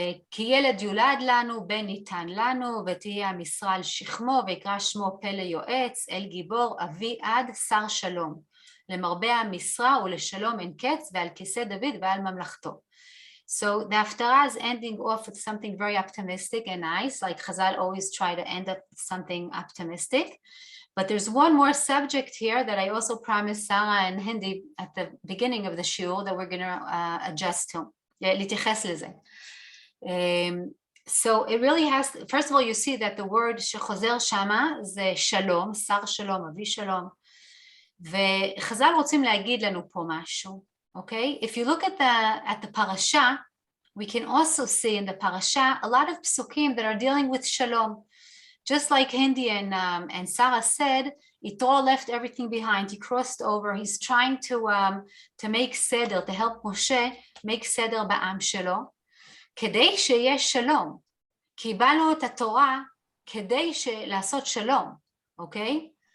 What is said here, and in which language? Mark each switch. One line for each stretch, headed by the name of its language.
Hebrew: כי ילד יולד לנו, בן ניתן לנו, ותהיה המשרה על שכמו, ויקרא שמו פלא יועץ, אל גיבור, אבי עד, שר שלום. למרבה המשרה ולשלום אין קץ, ועל כיסא דוד ועל ממלכתו.
English: So the Haftarah is ending off with something very optimistic and nice, like Chazal always try to end up with something optimistic. But there's one more subject here that I also promised Sarah and Hindi at the beginning of the shiur that we're going to adjust to.
Hebrew: להתייחס לזה.
English: So it really has, first of all, you see that the word
Hebrew: שחוזר שמה זה שלום, שר שלום, אבי שלום. וחז"ל רוצים להגיד לנו פה משהו.
English: Okay, if you look at the parasha, we can also see in the parasha a lot of psukim that are dealing with shalom. Just like Hindi and Sarah said, Yitro left everything behind. He crossed over. He's trying to make seder, to help Moshe make seder ba'am shelo,
Hebrew: כדי שיהיה שלום. קיבלנו את התורה כדי לעשות שלום, אוקיי?